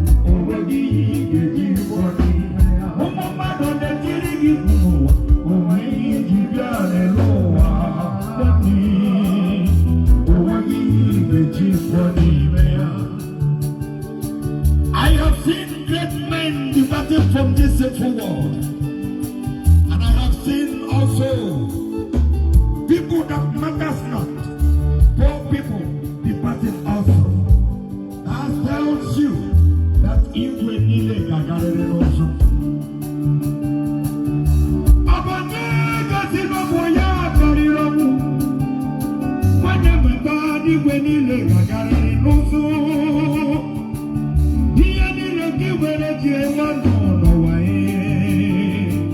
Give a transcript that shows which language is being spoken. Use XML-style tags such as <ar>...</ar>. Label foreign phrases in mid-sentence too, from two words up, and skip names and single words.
<ig>O nweghị ihe ị ga-eji rụọ n'ime ya. Ụmụ mmadụ na-etiri gị mkpu n'ụwa, o nweghị ihe iji bịa n'elu ụwa. Nwanne, o nweghị ihe ị ga-eji rụọ n'ime ya.</ig> <en>I have seen great men departing from this sinful world. And I have seen also people that matters not, poor people departing also. That tells you that if we need a gathering also.</en> <ig>Ọ bụ onye gosi na ọ bụ ya karịrị ọnwụ? Nwanne m, ebe a, igwe niile ga-agarịrị n'ụzụ. Ihe niile nke nwere ji enwe ọnụ n'ụwa, ee.</ig>